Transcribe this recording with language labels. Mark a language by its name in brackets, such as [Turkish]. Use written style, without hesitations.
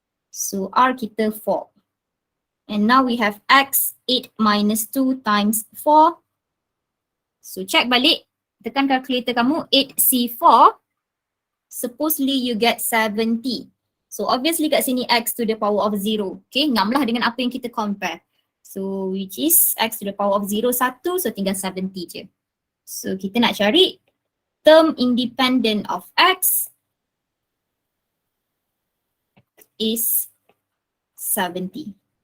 [English] So R kita 4. And now we have X 8 minus 2 times 4. So check balik, [Malay] tekan calculator kamu, [English] 8C4, supposedly you get 70. So obviously [Malay] kat sini [English] X to the power of 0. [Malay] Okay, ngamlah dengan apa yang kita compare. [English] So which is X to the power of 0, 1, so [Malay] tinggal 70 je. [English] So [Malay] kita nak cari [English] term independent of X is 70.